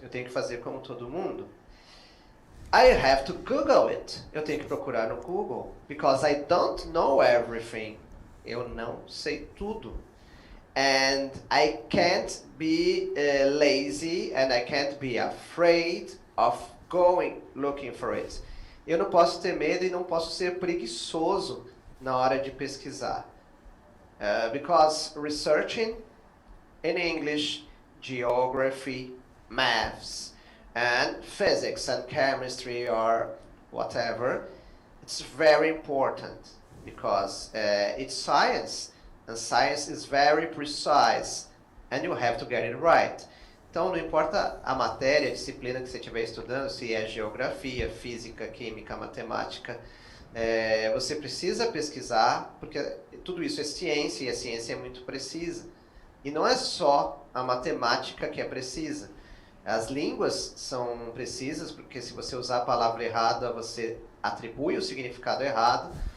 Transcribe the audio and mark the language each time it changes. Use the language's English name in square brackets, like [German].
[Portuguese] Eu tenho que fazer como todo mundo. [English] I have to Google it. [Portuguese] Eu tenho que procurar no Google. [English] Because I don't know everything. [Portuguese] Eu não sei tudo. [English] And I can't be lazy and I can't be afraid of going looking for it. [Portuguese] Eu não posso ter medo e não posso ser preguiçoso na hora de pesquisar. [English] Because researching in English, geography, maths, and physics and chemistry or whatever, it's very important because it's science. And science is very precise, and you have to get it right. [Portuguese] Então, não importa a matéria, a disciplina que você estiver estudando, se é geografia, física, química, matemática, você precisa pesquisar, porque tudo isso é ciência, e a ciência é muito precisa. E não é só a matemática que é precisa. As línguas são precisas, porque se você usar a palavra errada, você atribui o significado errado.